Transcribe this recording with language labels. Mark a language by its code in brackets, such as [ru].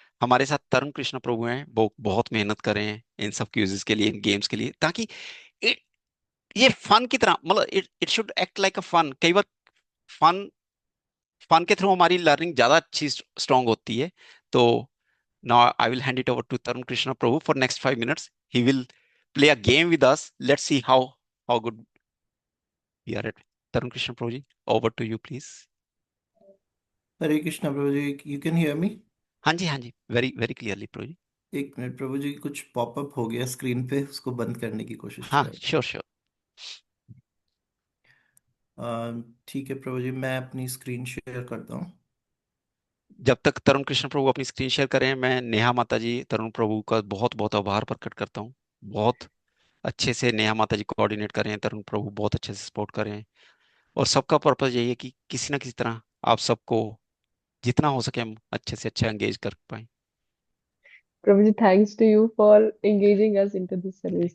[hi] हमारे साथ तरुण कृष्ण प्रभु हैं, वो बहुत मेहनत कर रहे हैं इन सब क्यूजेस के लिए, इन गेम्स के लिए, ताकि it- ये फन की तरह, मतलब [en] It it should act like a fun. [hi] कई बार फन फन के थ्रू हमारी लर्निंग ज्यादा अच्छी स्ट्रांग होती है। [en] तो now I will hand it over to Tarun Krishna Prabhu for next 5 minutes. He will play a game with us. Let's see how good we are at. Tarun Krishna Prabhu ji, over to you, please. Hare Krishna Prabhu ji, you can hear me? [hi] हाँ जी, हाँ जी, [en] very very clearly [hi] प्रभु जी। एक minute प्रभु जी, कुछ popup हो गया screen पे, उसको बंद करने की कोशिश हाँ, कर। [en] Sure sure. [hi] ठीक है प्रभु जी, मैं अपनी स्क्रीन शेयर करता हूँ। जब तक तरुण कृष्ण प्रभु अपनी स्क्रीन शेयर करें, मैं नेहा माता जी तरुण प्रभु का बहुत बहुत आभार प्रकट करता हूँ। बहुत अच्छे से नेहा माता जी कोऑर्डिनेट करें, तरुण प्रभु बहुत अच्छे से सपोर्ट करें। और सबका पर्पस यही है कि किसी ना किसी तरह आप सबको जितना हो सके हम अच्छे से अच्छा एंगेज कर पाए। [en] Prabhuji, thanks to you for engaging us into this service.